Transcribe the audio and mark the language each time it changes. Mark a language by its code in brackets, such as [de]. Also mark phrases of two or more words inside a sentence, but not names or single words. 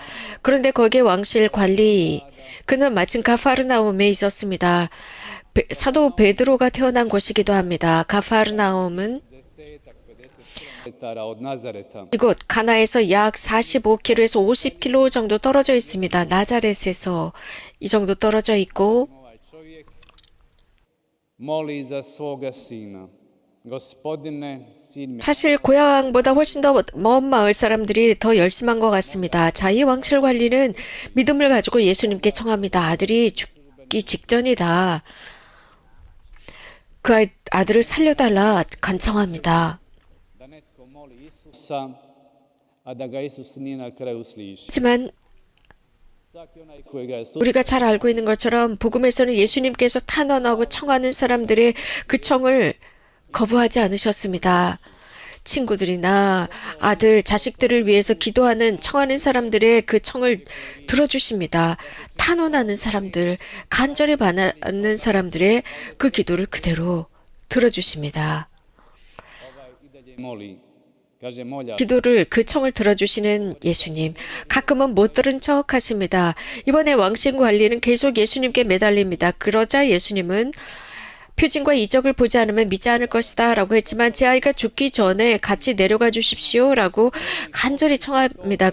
[ko] 그런데 거기에 왕실 관리, 그는 마침 가파르나움에 있었습니다. 사도 베드로가 태어난 곳이기도 합니다. 가파르나움은 [hr] 50 od Nazareta. [ko] 이곳 가나에서 약 45km에서 50km 정도 떨어져 있습니다. 나자렛에서 이 정도 떨어져 있고 [hr] Ovaj čovjek moli za svoga sina. Gospodine, sin mi [ko] 사실 고향보다 훨씬 더 먼 마을 사람들이 더 열심한 것 같습니다. 자, 이 왕실 관리는 믿음을 가지고 예수님께 청합니다. 아들이 죽기 직전이다. 그 아들을 살려달라 간청합니다. [hr] da netko moli Isusa, a da ga Isus nije na kraju sliši. [ko] 하지만 [hr] Svaki onaj koji ga je [ko] 우리가 잘 알고 있는 것처럼 복음에서는 예수님께서 탄원하고 청하는 사람들의 그 청을 거부하지 않으셨습니다. 친구들이나 아들, 자식들을 위해서 기도하는 청하는 사람들의 그 청을 들어주십니다. 탄원하는 사람들, 간절히 바라는 사람들의 그 기도를 그대로 들어주십니다. [hr] i dalje moli. Kaže molja [ko] 기도를 그 청을 들어주시는 예수님. 가끔은 못 들은 척 하십니다. 이번에 왕신 관리는 계속 예수님께 매달립니다. 그러자 예수님은 표징과 이적을 보지 않으면 믿지 않을 것이다 라고 했지만 제 아이가 죽기 전에 같이 내려가 주십시오 라고 간절히 청합니다.